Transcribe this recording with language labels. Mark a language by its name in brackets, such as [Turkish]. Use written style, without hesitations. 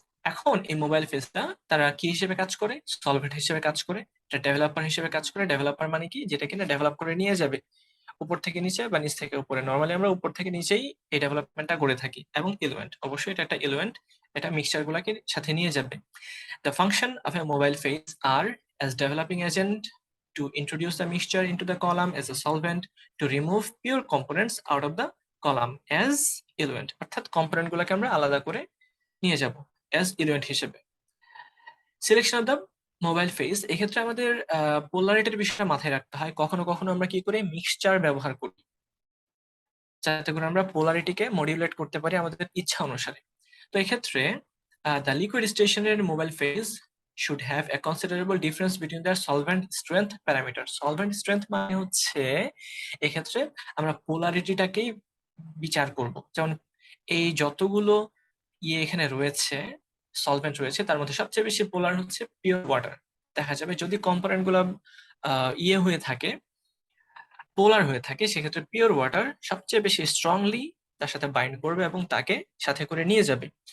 [Bangla] এখন এই মোবাইল ফেজটা তারা কি হিসেবে কাজ করে? সলভেন্ট হিসেবে কাজ করে, এটা ডেভেলপার হিসেবে কাজ করে। ডেভেলপার মানে কি? যেটা কিনা ডেভেলপ করে নিয়ে যাবে উপর থেকে নিচে বা নিচ থেকে উপরে। নরমালি আমরা উপর থেকে নিচেই এই ডেভেলপমেন্টটা করে থাকি। এবং এলিমেন্ট, অবশ্যই এটা একটা এলিমেন্ট, এটা মিক্সচার গুলাকে সাথে নিয়ে যাবে। [English] The function of a mobile phase are as developing agent to introduce the mixture into the column as a solvent, to remove pure components out of the column as element। [Bangla] অর্থাৎ component গুলাকে আমরা আলাদা করে নিয়ে যাব [English] as element [Bangla] হিসেবে। [English] selection of the mobile phase, [Bangla] এক্ষেত্রে আমাদের পোলারিটির বিষয়টা মাথায় রাখতে হয়। কখনো কখনো আমরা কি করি? মিক্সচার ব্যবহার করি, যাতে করে আমরা পোলারিটিকে মডিউলেট করতে পারি আমাদের ইচ্ছা অনুসারে। তো এক্ষেত্রে [English] The liquid স্টেশনের mobile phase should have a considerable difference between their solvent strength parameters. [Bangla] Solvent strength মানে হচ্ছে এক্ষেত্রে আমরা পোলারিটিটাকেই বিচার করব। যেমন এই যতগুলো এখানে রয়েছে, সলভেন্ট রয়েছে, তার মধ্যে সবচেয়ে বেশি পোলার হচ্ছে পিওর ওয়াটার। দেখা যাবে যদি কম্পোনেন্ট গুলো হয়ে থাকে, পোলার হয়ে থাকে, সেক্ষেত্রে পিওর ওয়াটার সবচেয়ে বেশি স্ট্রংলি তার সাথে বাইন্ড করবে এবং তাকে সাথে করে নিয়ে যাবে।